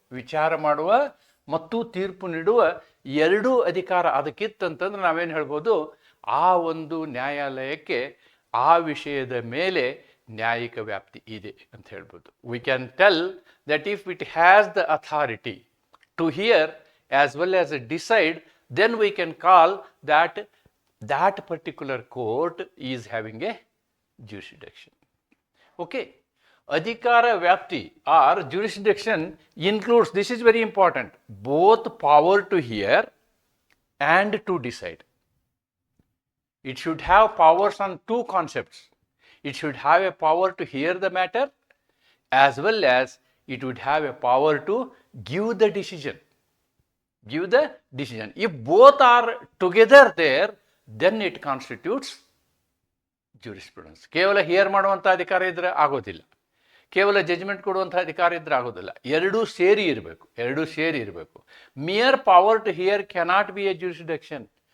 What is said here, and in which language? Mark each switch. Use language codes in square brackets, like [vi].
[kn] ವಿಚಾರ ಮಾಡುವ ಮತ್ತು ತೀರ್ಪು ನೀಡುವ ಎರಡೂ ಅಧಿಕಾರ ಅದಕ್ಕಿತ್ತಂತಂದ್ರೆ ನಾವೇನು ಹೇಳ್ಬೋದು, ಆ ಒಂದು ನ್ಯಾಯಾಲಯಕ್ಕೆ ಆ ವಿಷಯದ ಮೇಲೆ ನ್ಯಾಯಿಕ ವ್ಯಾಪ್ತಿ ಇದೆ ಅಂತ ಹೇಳ್ಬೋದು. [en] We can tell that if it has the authority to hear as well as decide, then we can call that particular court is having a jurisdiction. Okay. Adhikara vyapti or jurisdiction includes, this is very important, both power to hear and to decide. It should have powers on two concepts. It should have a power to hear the matter as well as it would have a power to give the decision. If both are together there, then it constitutes jurisprudence. [kn] ಕೇವಲ here ಮಾಡುವಂಥ ಅಧಿಕಾರ ಇದ್ರೆ ಆಗೋದಿಲ್ಲ, ಕೇವಲ judgement ಕೊಡುವಂಥ ಅಧಿಕಾರ ಇದ್ರೆ ಆಗೋದಿಲ್ಲ, ಎರಡೂ ಸೇರಿ ಇರಬೇಕು. [en] Mere power to hear cannot be a jurisdiction.